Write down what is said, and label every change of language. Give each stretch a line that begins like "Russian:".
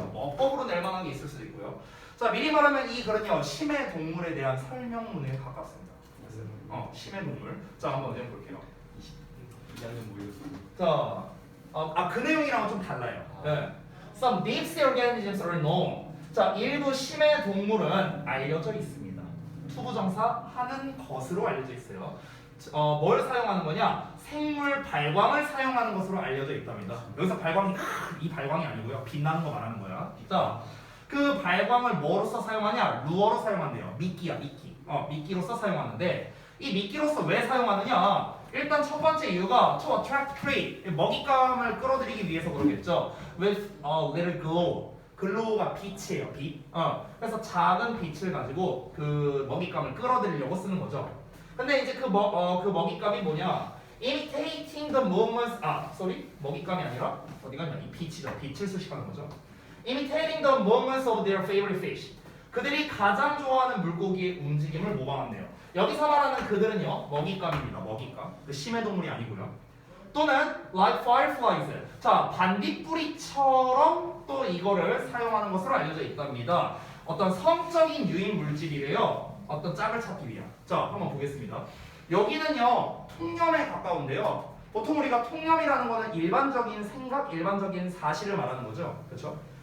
Korean: 어법으로 낼 만한 게 있을 수도 있고요. 자, 미리 말하면 이 글은요 심해 동물에 대한 설명문에 가깝습니다. 심해 동물. 자, 한번 좀 볼게요. 2학년 모의고사. 자, 그 내용이랑은 좀 달라요. 네.
English: Some deep sea organisms are known.
Korean: 자, 일부 심해 동물은 알려져 있습니다. 투부정사 하는 것으로 알려져 있어요. 뭘 사용하는 거냐? 생물 발광을 사용하는 것으로 알려져 있답니다. 여기서 발광이 이 발광이 아니고요. 빛나는 거 말하는 거야. 자, 그 발광을 뭐로서 사용하냐? 루어로 사용한대요. 미끼야, 미끼. 미끼로서 사용하는데 이 미끼로서 왜 사용하느냐? 일단 첫 번째 이유가
English: to attract prey,
Korean: 먹잇감을 끌어들이기 위해서 그러겠죠.
English: With little glow.
Korean: 글로우가 빛이에요, 빛. 그래서 작은 빛을 가지고 그 먹잇감을 끌어들이려고 쓰는 거죠. 근데 이제 그 먹잇감이 뭐냐?
English: Imitating the movements.
Korean: 먹잇감이 아니라 어디 갔냐? 이 빛이죠. 빛을 수식하는 거죠.
English: Imitating the movements of their favorite fish.
Korean: 그들이 가장 좋아하는 물고기의 움직임을 모방한대요. 여기서 말하는 그들은요, 먹잇감입니다. 먹잇감. 그 심해 동물이 아니고요. 또는
English: like fireflies.
Korean: 자, 반딧불이처럼 또 이거를 사용하는 것으로 알려져 있답니다. 어떤 성적인 유인 물질이래요. 어떤 짝을 찾기 위한. 자, 한번 보겠습니다. 여기는요, 통념에 가까운데요. 보통 우리가 통념이라는 거는 일반적인 생각, 일반적인 사실을 말하는 거죠. 그렇죠?